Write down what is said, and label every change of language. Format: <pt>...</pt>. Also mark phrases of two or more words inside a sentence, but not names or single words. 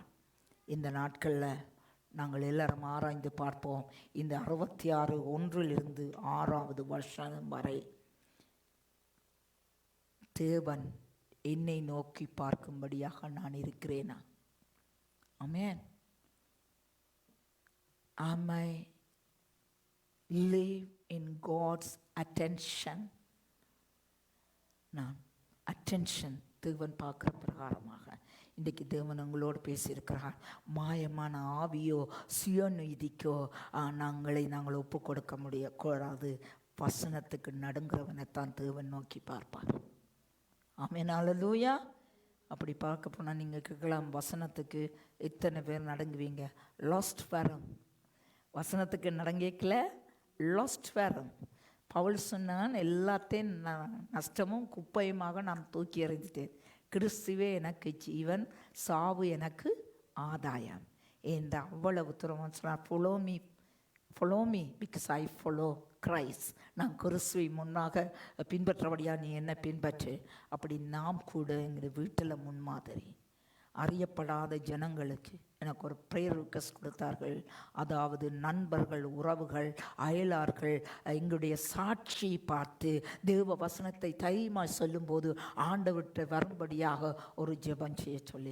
<ta>இந்த நாட்களில் நாங்கள் எல்லாரும் ஆராய்ந்து பார்ப்போம். இந்த 66:1 6வது வருஷம் வரை தேவன் என்னை நோக்கி பார்க்கும்படியாக நான் இருக்கிறேனா? ஆமென்.</ta> <en>Am I live in God's attention?</en> <ta>நான் attention தேவன் பார்க்குற பிரகாரமாக இன்றைக்கு தேவன் உங்களோடு பேசியிருக்கிறார். மாயமான ஆவியோ சுயநீதிக்கோ நாங்கள் ஒப்பு கொடுக்க முடியக்கூடாது. வசனத்துக்கு நடுங்கிறவனைத்தான் தேவன் நோக்கி பார்ப்பார். ஆமென், ஹல்லேலூயா. அப்படி பார்க்க போனால் நீங்கள் கேட்கலாம், வசனத்துக்கு எத்தனை பேர் நடங்குவீங்க? லாஸ்ட் வரும். வசனத்துக்கு நடங்கிக்கல, லாஸ்ட் வரும். பவுல் சொன்னான், எல்லாத்தையும் நஷ்டமும் குப்பையுமாக நான் தூக்கி எறிஞ்சிட்டேன். கிறிஸ்துவே எனக்கு ஜீவன், சாவு எனக்கு ஆதாயம். இந்த அவ்வளவு தூரம் சொன்னார்.</ta> <en>follow me because I follow Christ.</en> <ta>நான் கிறிஸ்துவை முன்னாக பின்பற்றபடியா நீ என்ன பின்பற்று. அப்படி நாம் கூட எங்கள் வீட்டில் முன்மாதிரி. அறியப்படாத ஜனங்களுக்கு எனக்கு ஒரு</ta> <en>prayer request</en> <ta>கொடுத்தார்கள். அதாவது நண்பர்கள், உறவுகள், அயலார்கள் எங்களுடைய சாட்சியை பார்த்து தேவ வசனத்தை தைரியமாக சொல்லும்போது ஆண்டவர்கிட்ட வரும்படியாக ஒரு ஜெபம் செய்ய சொல்லி.</ta>